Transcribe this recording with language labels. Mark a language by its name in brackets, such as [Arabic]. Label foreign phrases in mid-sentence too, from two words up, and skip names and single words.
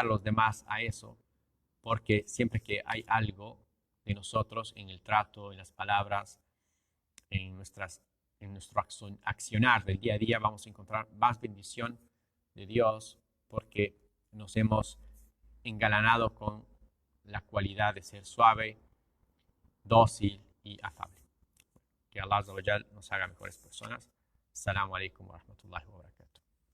[Spanish] a los demás a eso, porque siempre que hay algo de nosotros en el trato, en las palabras, en nuestro accionar del día a día, vamos a encontrar más bendición de Dios, porque nos hemos engalanado con la cualidad de ser suave, dócil y afable. Que [Arabic] الله عز وجل [Spanish] nos haga mejores personas. [Arabic] السلام عليكم ورحمة الله وبركاته.